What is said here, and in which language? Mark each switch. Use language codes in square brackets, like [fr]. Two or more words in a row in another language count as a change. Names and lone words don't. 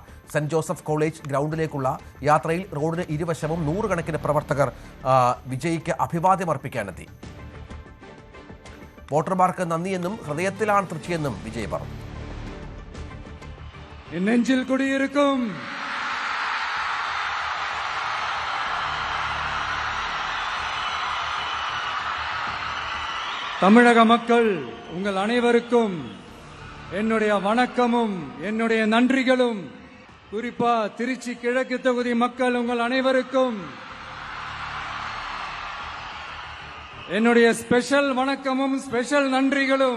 [ml] സെന്റ് ജോസഫ് കോളേജ് ഗ്രൗണ്ടിലേക്കുള്ള യാത്രയിൽ റോഡിന് ഇരുവശവും നൂറുകണക്കിന് പ്രവർത്തകർ വിജയ്ക്ക് അഭിവാദ്യമർപ്പിക്കാനെത്തി. വോട്ടർമാർക്ക് നന്ദിയെന്നും ഹൃദയത്തിലാണ് തൃശ്ശിയെന്നും വിജയ് പറഞ്ഞു. [ta] நெஞ்சில் குடியிருக்கும் தமிழக மக்கள் உங்கள் அனைவருக்கும் என்னுடைய வணக்கமும் என்னுடைய நன்றிகளும். குறிப்பா திருச்சி கிழக்கு தொகுதி மக்கள் உங்கள் அனைவருக்கும் என்னுடைய ஸ்பெஷல் வணக்கமும் ஸ்பெஷல் நன்றிகளும்.